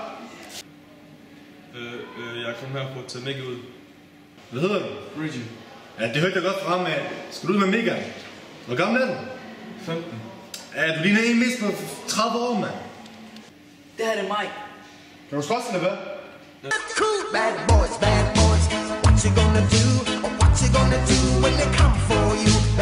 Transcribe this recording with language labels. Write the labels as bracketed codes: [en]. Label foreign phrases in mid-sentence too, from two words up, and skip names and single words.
[da] Jeg kom her for at tage Mikkel ud. Hvad hedder du? Reggie. Ja, det hørte jeg godt frem af. Skal du ud med Megan? Hvor gammel er du? 15. Ja, du ligner en mist på 30 år, mand. Det her er mig. Kan du slås, eller hvad? [en] Cool, bad boys, what you gonna do? What you gonna do when they come for you?